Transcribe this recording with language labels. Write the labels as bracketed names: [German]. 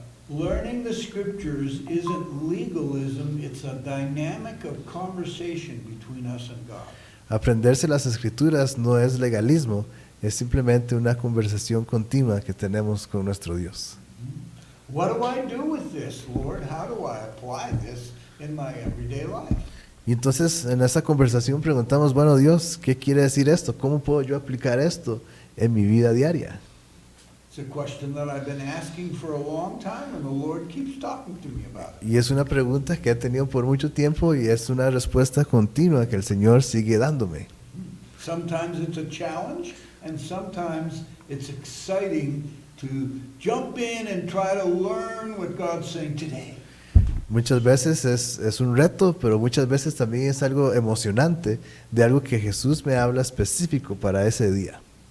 [English] Learning the scriptures isn't legalism, it's a dynamic of conversation between us and God. [Spanish] Aprenderse las escrituras no es legalismo, es simplemente una conversación continua que tenemos con nuestro Dios. [English] What do I do with this, Lord? How do I apply this in my everyday life? [Spanish] Y entonces en esa conversación preguntamos, bueno, Dios, ¿qué quiere decir esto? ¿Cómo puedo yo aplicar esto en mi vida diaria? [English] It's a question that I've been asking for a long time, and the Lord keeps talking to me about it. [Spanish] Y es una pregunta que he tenido por mucho tiempo y es una respuesta continua que el Señor sigue dándome. [English] Sometimes it's a challenge, and sometimes it's exciting to jump in and try to learn what God's saying today. [Spanish] Muchas veces es un reto, pero muchas veces también es algo emocionante de algo que Jesús me habla específico para ese día.